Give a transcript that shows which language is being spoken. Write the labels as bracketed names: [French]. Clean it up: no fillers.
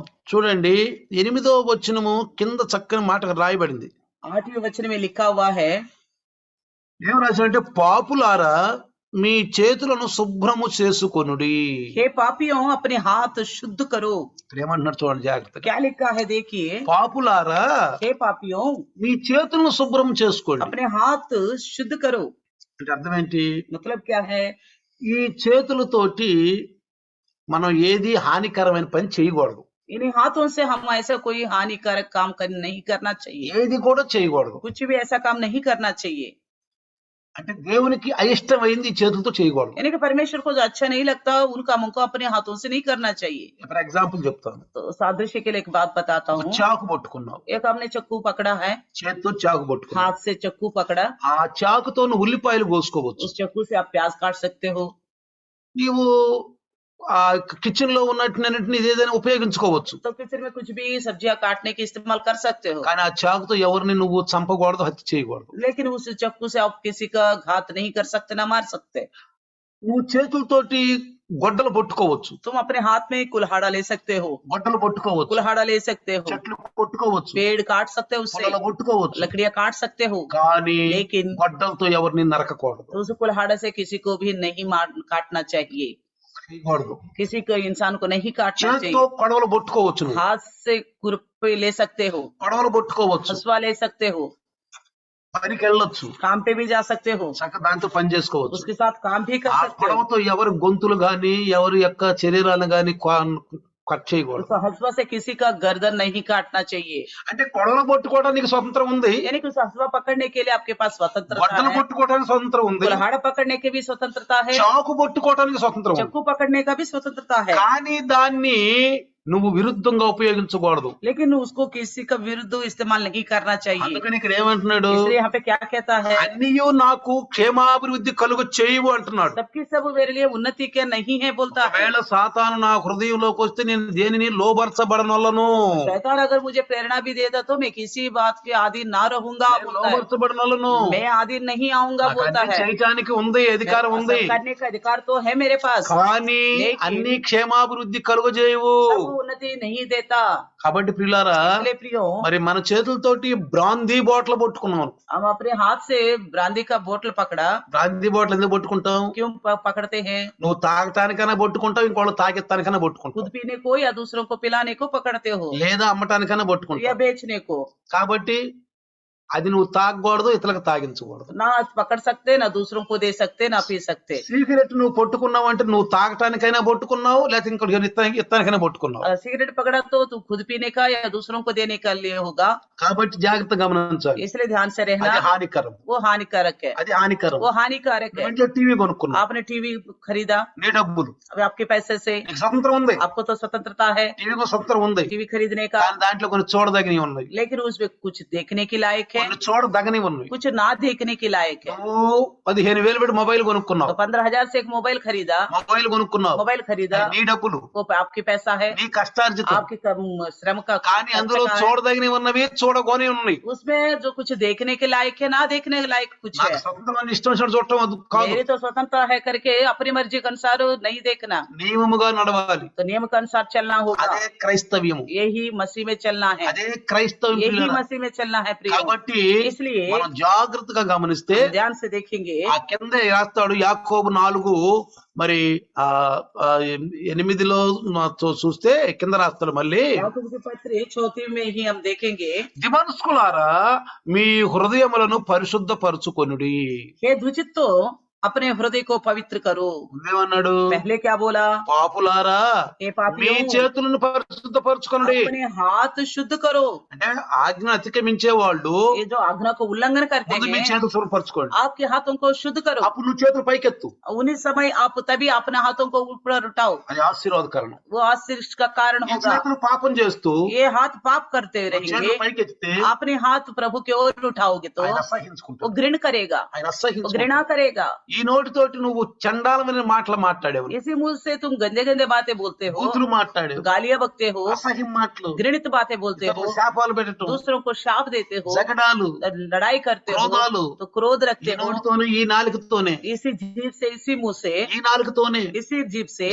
[Telugu] చూడండి 8వ వచనము కింద చక్కని మాట రాయబడింది. [Hindi] 8वें वचन में लिखा हुआ है। [Telugu] ఏం రాశాడంటే పాపులారా మీ చేతులను శుభ్రము చేసుకొనుడి. [Hindi] हे पापियों अपने हाथ शुद्ध करो। [Telugu] ఏమంటున్నాడు చూడండి జాగ్రత్తగా. [Hindi] क्या लिखा है देखिए। [Telugu] పాపులారా [Hindi] हे पापियों [Telugu] మీ చేతులను శుభ్రం చేసుకోండి. [Hindi] अपने हाथ शुद्ध करो। [Telugu] అంటే అర్థం ఏంటి? [Hindi] मतलब क्या है? [Telugu] ఈ చేతులతోటి మనం ఏది హానికరమైన పని చేయకూడదు. [Hindi] इन्हीं हाथों से हम ऐसा कोई हानिकारक काम नहीं करना चाहिए। [Telugu] ఏది కూడా చేయకూడదు. [Hindi] कुछ भी ऐसा काम नहीं करना चाहिए। [Telugu] అంటే దేవునికి అయిష్టమైంది ఈ చేతులతో చేయకూడదు. [Hindi] यानी कि परमेश्वर को जो अच्छा नहीं लगता उन कामों को अपने हाथों से नहीं करना चाहिए। [English] For example చెప్తాను. [Hindi] तो सादृश्य के लिए एक बात बताता हूँ। [Telugu] చాకు పట్టుకున్నావు, [Hindi] एक हमने चक्कू पकड़ा है, [Telugu] చేతితో చాకు పట్టుకున్నావు. [Hindi] हाथ से चक्कू पकड़ा, [Telugu] ఆ చాకుతో ఉల్లిపాయలు కోసుకోవచ్చు. [Hindi] उस चक्कू से आप प्याज काट सकते हो। [Telugu] నీవు ఆ కిచెన్ లో ఉన్నట్టునన్నింటినీ ఏదైనా ఉపయోగించుకోవచ్చు. [Hindi] तो किचन में कुछ भी सब्जियां काटने की इस्तेमाल कर सकते हो। [Telugu] కానీ ఆ చాకుతో ఎవరిని నువ్వు చంపకూడదు, హత్య చేయకూడదు. [Hindi] लेकिन उस चक्कू से आप किसी का घात नहीं कर सकते, ना मार सकते। [Telugu] నువ్వు చేతులతోటి గొడ్డలు పట్టుకోవచ్చు, [Hindi] तुम अपने हाथ में कुल्हाड़ा ले सकते हो, [Telugu] గొడ్డలు పట్టుకోవచ్చు, [Hindi] कुल्हाड़ा ले सकते हो, [Telugu] చెట్లు కొట్టుకోవచ్చు, [Hindi] पेड़ काट सकते हो, उससे [Telugu] పొలాలు కొట్టుకోవచ్చు. [Hindi] लकड़ियां काट सकते हो। [Telugu] కానీ [Hindi] लेकिन [Telugu] గొడ్డలతో ఎవరిని నరకకూడదు, [Hindi] उस कुल्हाड़े से किसी को भी नहीं काटना चाहिए। [Telugu] చేయకూడదు. [Hindi] किसी को इंसान को नहीं काटना [Telugu] చేతితో [Hindi] चाहिए। [Telugu] కొడవలు పట్టుకోవచ్చు, నువ్వు [Hindi] हाथ से खुरपी ले सकते हो, [Telugu] కొడవలు పట్టుకోవచ్చు, [Hindi] हसुआ ले सकते हो, [Telugu] పనికి వెళ్ళొచ్చు, [Hindi] काम पे भी जा सकते हो, [Telugu] చక్క దాంతో పని చేసుకోవచ్చు. [Hindi] उसके साथ काम भी कर [Telugu] ఆ [Hindi] सकते हो। [Telugu] కొడవతో ఎవరి గొంతులు గాని ఎవరి యొక్క శరీరాలను గాని కట్ చేయకూడదు. [Hindi] उस हसुआ से किसी का गर्दन नहीं काटना चाहिए। [Telugu] అంటే కొడవలు పట్టుకోవడానికి స్వతంత్రం ఉంది, [Hindi] यानी कि उस हसुआ पकड़ने के लिए आपके पास स्वतंत्रता [Telugu] గొడ్డలు [Hindi] है, [Telugu] పట్టుకోవడానికి స్వతంత్రం ఉంది, [Hindi] कुल्हाड़ा पकड़ने की भी स्वतंत्रता है, [Telugu] చాకు పట్టుకోవడానికి స్వతంత్రం ఉంది. [Hindi] चक्कू पकड़ने का भी स्वतंत्रता है। [Telugu] కానీ దాన్ని నువ్వు విరుద్ధంగా ఉపయోగించకూడదు. [Hindi] लेकिन उसको किसी का विरुद्ध इस्तेमाल नहीं करना चाहिए। [Telugu] అందుకని ఇక్కడ ఏమంటున్నాడు, [Hindi] इसलिए यहाँ पे क्या कहता है, [Telugu] అన్నియు నాకు క్షేమాభివృద్ధి కలుగు చేయవు అంటున్నాడు. [Hindi] सबकी सब मेरे लिए उन्नति क्या नहीं है बोलता है। [Telugu] ఒకవేళ సాతాను నా హృదయంలోకి వస్తే నేను దేనిని లోబరచబడనొల్లను, [Hindi] शैतान अगर मुझे प्रेरणा भी देता तो मैं किसी बात के आदि ना रहूंगा बोलता है। [Telugu] లోబరచబడనొల్లను. [Hindi] मैं आदि नहीं आऊंगा बोलता [Telugu] అన్ని [Hindi] है। [Telugu] చేయటానికి ఉంది, అధికారం [Hindi] सब [Telugu] ఉంది, [Hindi] करने का अधिकार तो है मेरे पास, [Telugu] కానీ [Hindi] లేకిన్ [Telugu] అన్ని క్షేమాభివృద్ధి కలుగజేయవు. [Hindi] सब उन्नति नहीं देता। [Telugu] కాబట్టి ప్రియులారా, [Hindi] इसलिए प्रियो, [Telugu] మరి మన చేతులతోటి బ్రాందీ బాటిల్ పట్టుకున్నాం. [Hindi] हम अपने हाथ से ब्रांदी का बोतल पकड़ा, [Telugu] బ్రాందీ బాటిల్ ఎందుకు పట్టుకుంటాం? [Hindi] क्यों पकड़ते हैं? [Telugu] నువ్వు తాగటానికైనా పట్టుకుంటావు, ఇంకోళ్ళు తాగెత్తానికైనా పట్టుకుంటావు, [Hindi] खुद पीने को या दूसरों को पिलाने को पकड़ते हो, [Telugu] లేదా అమ్మటానికైనా [Hindi] या [Telugu] పట్టుకుంటావు. [Hindi] बेचने को। [Telugu] కాబట్టి అది నువ్వు తాగకూడదు, ఇతరులకు తాగించకూడదు. [Hindi] ना पकड़ सकते, ना दूसरों को दे सकते, ना पी सकते। [Telugu] సిగరెట్ నువ్వు పట్టుకున్నావు అంటే నువ్వు తాగటానికైనా పట్టుకున్నావు, లేకపోతే ఇంకోటి ఇత్తానికైనా పట్టుకున్నావు. [Hindi] सिगरेट पकड़ा तो तू खुद पीने का या दूसरों को देने का लिए होगा, [Telugu] కాబట్టి జాగ్రత్త గమనించాలి. [Hindi] इसलिए ध्यान से रहना। [Telugu] అది హానికరం, [Hindi] वो हानिकारक है, [Telugu] అది హానికరం. [Hindi] वो हानिकारक है। [Telugu] ఇంట్లో టీవీ కొనుక్కున్నావు, [Hindi] आपने टीवी खरीदा, [Telugu] నీ డబ్బులు, [Hindi] अब आपके पैसे से, [Telugu] నీకు స్వతంత్రం ఉంది, [Hindi] आपको तो स्वतंत्रता है [Telugu] టీవీకి స్వతంత్రం ఉంది, [Hindi] टीवी खरीदने का, [Telugu] కానీ దాంట్లో కొన్ని చూడదగినవి ఉన్నాయి, [Hindi] लेकिन उसमें कुछ देखने की लायक है, [Telugu] కొన్ని చూడదగనివి ఉన్నాయి. [Hindi] कुछ ना देखने की लायक है। [Telugu] నువ్వు 15,000 పెట్టి మొబైల్ [Hindi] तो [Telugu] కొనుక్కున్నావు, [Hindi] 15,000 से एक मोबाइल खरीदा, [Telugu] మొబైల్ కొనుక్కున్నావు, [Hindi] मोबाइल खरीदा, [Telugu] నీ డబ్బులు, [Hindi] वो आपके पैसा है, [Telugu] నీ కష్టార్జితం, [Hindi] आपके श्रम का [Telugu] కానీ అందులో [Hindi] खर्चा है। [Telugu] చూడదగినవి ఉన్నవి, చూడకొని ఉన్నాయి. [Hindi] उसमें जो कुछ देखने के लायक है, ना देखने के लायक कुछ [Telugu] నాకు [Hindi] है। [Telugu] స్వతంత్రం ఇష్టం వచ్చినట్టు చూడటం అది కాదు, [Hindi] मेरी तो स्वतंत्रता है करके अपनी मर्जी के अनुसार नहीं देखना, [Telugu] నియమముగా నడవాలి. [Hindi] तो नियम के अनुसार चलना होगा। [Telugu] అదే క్రైస్తవ్యము, [Hindi] यही मसीह में चलना है, [Telugu] అదే క్రైస్తవం. [Hindi] यही मसीह में चलना है प्रिय। [Telugu] కాబట్టి [Hindi] इसलिए [Telugu] మనం జాగ్రత్తగా గమనిస్తే [Hindi] हम ध्यान से देखेंगे, [Telugu] ఆ కింద రాస్తాడు యాకోబు 4 మరి 8లో చూస్తే కింద రాస్తాడు మళ్ళీ, [Hindi] याकूब के पत्र 4 में ही हम देखेंगे, [Telugu] దిమనస్కులారా మీ హృదయములను పరిశుద్ధపరచుకొనుడి. [Hindi] हे दुचित्तो अपने हृदय को पवित्र करो। [Telugu] ముందేమన్నాడు? [Hindi] पहले क्या बोला? [Telugu] పాపులారా [Hindi] हे [Telugu] మీ [Hindi] पापियों, [Telugu] చేతులను పరిశుద్ధపరచుకొనుడి. [Hindi] अपने हाथ शुद्ध करो। [Telugu] అంటే ఆజ్ఞ అతిక్రమించే వాళ్ళు [Hindi] ये जो आज्ञा को उल्लंघन करते [Telugu] ముందు మీ [Hindi] हैं, [Telugu] చేతులు శుభ్రపరచుకోండి, [Hindi] आपके हाथों को शुद्ध करो। [Telugu] అప్పుడు నువ్వు చేతులు పైకెత్తు, [Hindi] उन्हीं समय आप तभी अपने हाथों को ऊपर उठाओ, [Telugu] అది ఆశీర్వాదకరణం. [Hindi] वो आशीष का कारण [Telugu] ఈ [Hindi] होगा। [Telugu] చేతులు పాపం చేస్తూ [Hindi] ये हाथ पाप करते [Telugu] చేతులు [Hindi] रहेंगे, [Telugu] పైకెత్తితే [Hindi] अपने हाथ प्रभु की ओर उठाओगे तो [Telugu] ఆయన [Hindi] वो [Telugu] అసహించుకుంటాడు, [Hindi] घृण करेगा, [Telugu] ఆయన [Hindi] वो [Telugu] అసహించుకుంటాడు. [Hindi] घृणा करेगा। [Telugu] ఈ నోటితోటి నువ్వు చండాలమైన మాటలు మాట్లాడేవు, [Hindi] इसी मुंह से तुम गंदे गंदे बातें बोलते हो, [Telugu] బూతులు మాట్లాడేవు, [Hindi] गालियां बकते हो, [Telugu] అసహ్యం మాటలు, [Hindi] घृणित बातें बोलते हो, [Telugu] శాపాలు పెట్టడం, [Hindi] दूसरों को शाप देते हो, [Telugu] జగడాలు, [Hindi] लड़ाई करते हो, [Telugu] క్రోధాలు, [Hindi] तो क्रोध [Telugu] ఈ [Hindi] रखते हो। [Telugu] నోటితోనే ఈ నాలుకతోనే [Hindi] इसी जीभ से, इसी मुंह से, [Telugu] ఈ నాలుకతోనే [Hindi] इसी जीभ से